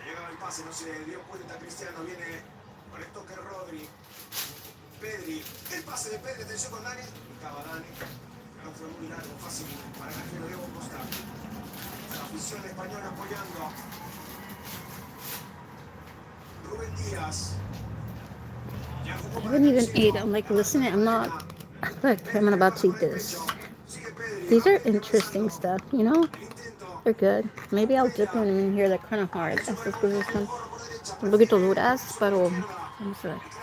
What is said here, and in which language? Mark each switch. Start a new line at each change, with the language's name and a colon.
Spanish: El pase, no se dio cuenta Cristiano, viene con el toque Rodri, Pedri, el pase de Pedri, atención con Dani, estaba Dani, no fue muy largo, fácil para el arquero Diego Costa, la afición española apoyando, Rubén Díaz,
English: I haven't even ate, I'm like listening, I'm not, look, I'm about to eat this. These are interesting stuff, you know? They're good. Maybe I'll dip them in here. They're kind of hard.
Spanish: Estas cosas son un poquito duras, pero vamos a ver.